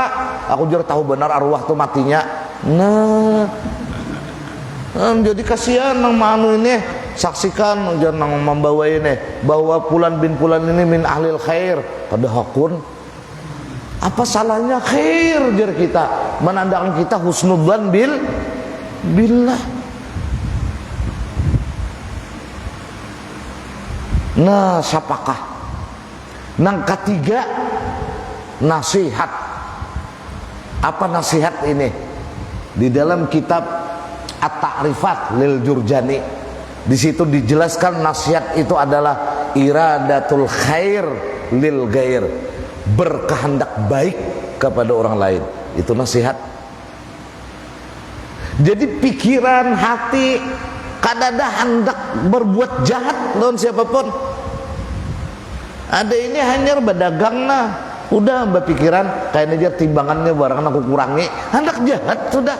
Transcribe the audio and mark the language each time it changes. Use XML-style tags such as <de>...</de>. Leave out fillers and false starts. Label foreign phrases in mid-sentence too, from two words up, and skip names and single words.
<bjn>Aku juga tahu benar arwah tuh matinya. Nah, jadi kasihan nang manu ini. Saksikan jangan nang membawa ini bahwa Fulan bin Fulan ini</bjn> <ar>min ahlil khair.</ar> <bjn>Pada hakun. Apa salahnya khair jar kita menandakan kita</bjn> <ar>husnudzan billah.</ar> <bjn>Nah, siapakah? Nang ketiga, nasihat.</bjn> <id>Apa nasihat ini? Di dalam kitab At-Ta'rifat lil Jurjani, di situ dijelaskan nasihat itu adalah</id> <ar>iradatul khair lil ghair,</ar> <id>berkehendak baik kepada orang lain. Itu nasihat.</id> <bjn>Jadi pikiran, hati kadada hendak berbuat jahat lawan siapapun. Ada ini hanya berdagang nah, udah berpikiran kayak aja timbangannya barang aku kurangi, hendak jahat sudah.</bjn>